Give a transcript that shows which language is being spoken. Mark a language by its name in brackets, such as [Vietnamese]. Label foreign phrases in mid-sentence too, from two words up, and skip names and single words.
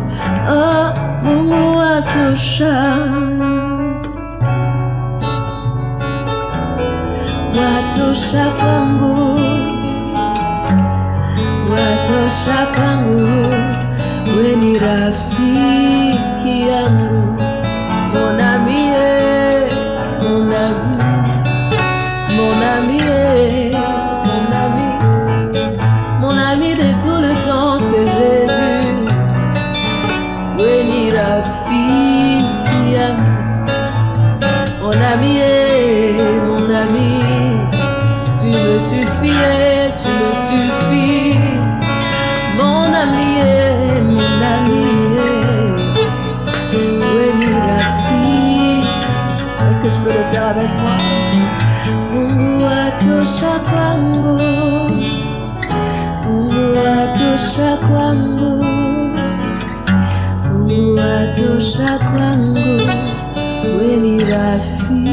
[Swahili] Oh, Mungu watosha, watosha kwangu, watosha kwangu, we ni rafiki yangu. [French] Mon ami, mon ami, mon ami, mon ami, mon ami de tout le temps, c'est Jésus. [Swahili] We ni rafiki yangu, [French] mon ami, mon ami, tu me suffis, tu me suffis, mon ami, mon ami, [Swahili] Weni Rafi. [French] Est-ce que tu peux le faire avec moi? [Swahili] Mungu watosha kwangu, Mungu watosha kwangu, Mungu watosha kwangu, Weni Rafi.